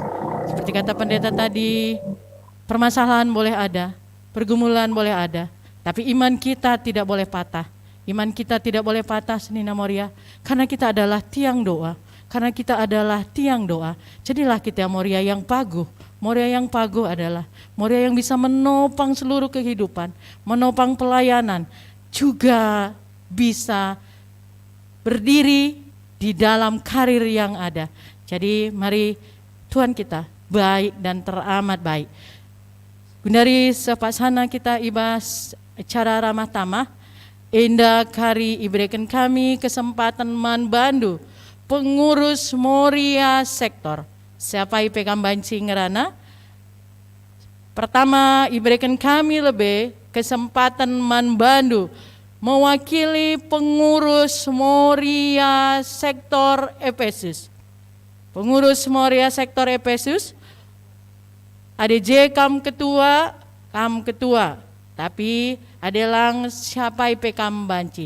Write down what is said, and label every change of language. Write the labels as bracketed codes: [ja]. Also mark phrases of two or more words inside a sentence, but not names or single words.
[id] Seperti kata pendeta tadi, permasalahan boleh ada, pergumulan boleh ada, tapi iman kita tidak boleh patah. Iman kita tidak boleh patah Senina Moria, karena kita adalah tiang doa. Karena kita adalah tiang doa, jadilah kita Moria yang paguh. Moria yang paguh adalah Moria yang bisa menopang seluruh kehidupan, menopang pelayanan, juga bisa berdiri di dalam karir yang ada. Jadi mari Tuhan kita baik dan teramat baik. [btx] Gundari sepaksana kita ibas acara ramah tamah, indah kari iberikan kami kesempatan manbandu pengurus Moria sektor. Siapa pegang banci ngerana? [id] Pertama, iberikan kami lebih kesempatan manbandu mewakili pengurus Moria sektor Efesus. [btx] Pengurus Moria sektor Efesus, ADJ kam ketua, tapi adelang siapa pekam banci.